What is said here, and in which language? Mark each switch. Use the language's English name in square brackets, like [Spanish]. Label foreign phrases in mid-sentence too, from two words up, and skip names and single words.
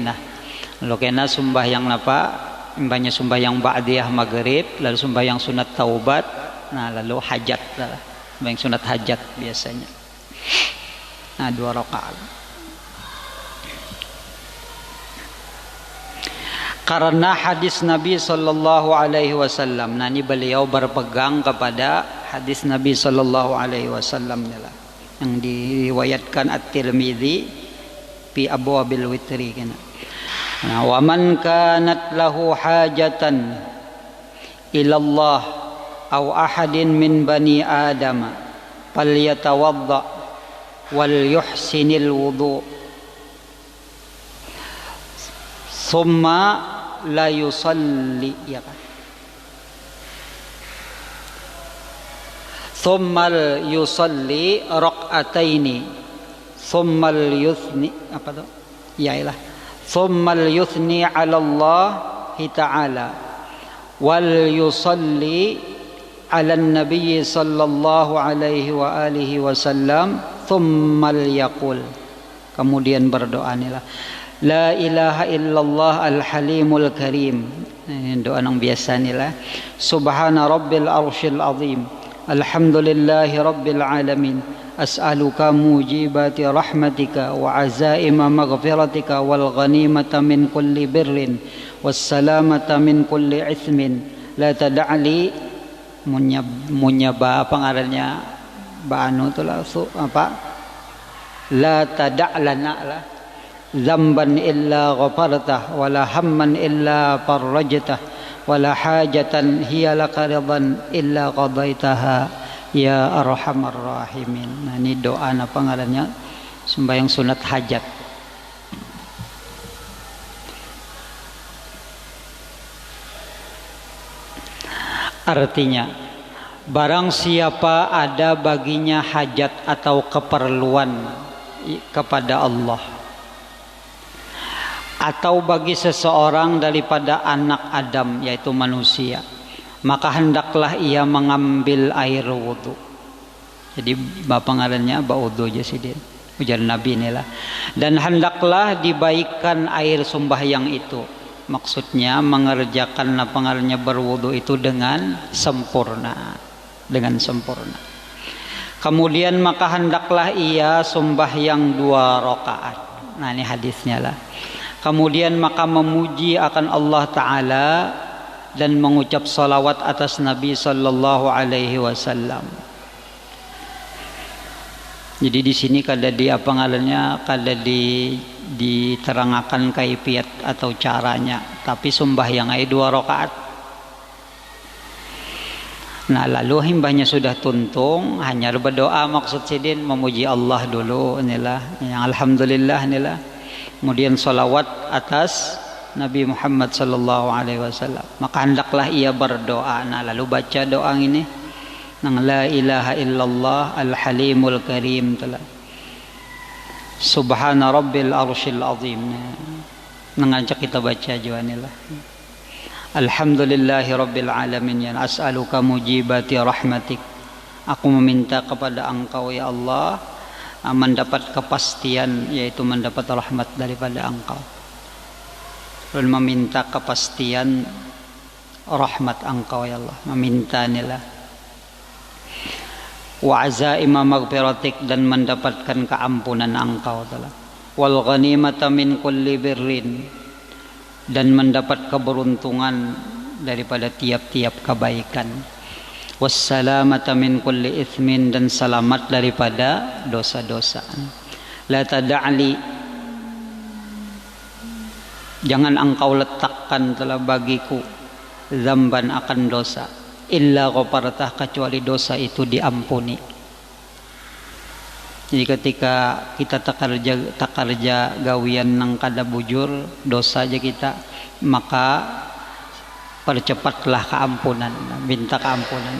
[Banjar] Nah lo kena sembahyang mbahnya sembahyang [Arabic] بعدية المغرب, [Banjar] lalu sembahyang sunat taubat, nah lalu hajat lah, sembahyang sunat hajat biasanya. Nah 2 rakaat. Karena hadis Nabi [Arabic] صلى الله عليه وسلم, [Banjar] nah ini beliau berpegang kepada hadis Nabi [Arabic] صلى الله عليه وسلم [Banjar] yang diriwayatkan At-Tirmidzi [Arabic] في أبواب الوتر كان. Nah, ومن كانت له حاجة إلى الله أو أحد من بني آدم فليتوضأ وليحسن الوضوء ثم لا يصلي, [Banjar] ya kan, [Arabic] ثم ليصل ركعتين ثم ليثن [Banjar] apa tuh yailah [Arabic] ثم ليثن على الله تعالى وليصل على النبي صلى الله عليه وعلى آله وسلم ثم ليقل, [Banjar] kemudian berdoa nilah [Arabic] لا إله إلا الله الحليم الكريم, [Banjar] doa yang biasa nilah [Arabic] سبحان رب العرش العظيم الحمد لله رب العالمين أسألك موجبات رحمتك وعزائم مغفرتك والغنيمة من كل بر والسلامة من كل إثم لا تدع لي munyaba [Banjar] apa ngarannya ba'anu tu lah apa [Arabic] لا تدع لنا لا ذنبا إلا غفرته ولا هما إلا فرجته ولا حاجة هي لك رضا إلا قضيتها يا أرحم الراحمين. [Banjar] Nah, ini doa apa ngarannya sembahyang sunat hajat. Artinya barang siapa ada baginya hajat atau keperluan kepada Allah, atau bagi seseorang daripada anak Adam yaitu manusia, maka hendaklah ia mengambil air wudu. Jadi bapak ngarannya baudu aja sih dia, ujar Nabi inilah. Dan hendaklah dibaikan air sembahyang itu, maksudnya mengerjakan apa ngarannya berwudu itu dengan sempurna, Kemudian maka hendaklah ia sembahyang 2 rakaat. Nah ini hadisnya lah. Kemudian maka memuji akan Allah Ta'ala dan mengucap salawat atas Nabi [Arabic] صلى الله عليه وسلم. [Banjar] Jadi di sini kada di apa ngarannya, kada diterangkan kaifiat atau caranya, tapi sembahyang ai 2 rakaat. Nah lalu himbahnya sudah tuntung, hanya berdoa maksud sidin memuji Allah dulu inilah, yang alhamdulillah inilah. Kemudian salawat atas Nabi Muhammad [Arabic] صلى الله عليه وسلم. [Banjar] Maka hendaklah ia berdoa. Nah lalu baca doa ini, nang [Arabic] لا إله إلا الله الحليم الكريم [Banjar] telah. [Arabic] سبحان رب العرش العظيم. [Banjar] Nang ajak kita baca juga inilah. [Arabic] الحمد لله رب العالمين يا أسألك موجبات رحمتك. [Banjar] Aku meminta kepada Engkau ya Allah mendapat kepastian, yaitu mendapat rahmat daripada Engkau. Dan meminta kepastian rahmat Engkau ya Allah, meminta inilah. [Arabic] وعزائم مغفرتك, [Banjar] dan mendapatkan keampunan Engkau telah. [Arabic] والغنيمة من كل بر, [Banjar] dan mendapat keberuntungan daripada tiap-tiap kebaikan. [Arabic] والسلامة من كل إثم, [Banjar] dan selamat daripada dosa-dosa. [Arabic] لا تدع لي, [Banjar] jangan Engkau letakkan telah bagiku zamban akan dosa, [Arabic] إلا غفرته, [Banjar] kecuali dosa itu diampuni. Jadi ketika kita takarja gawian nang kada bujur dosa aja kita, maka percepatlah keampunan, minta keampunan.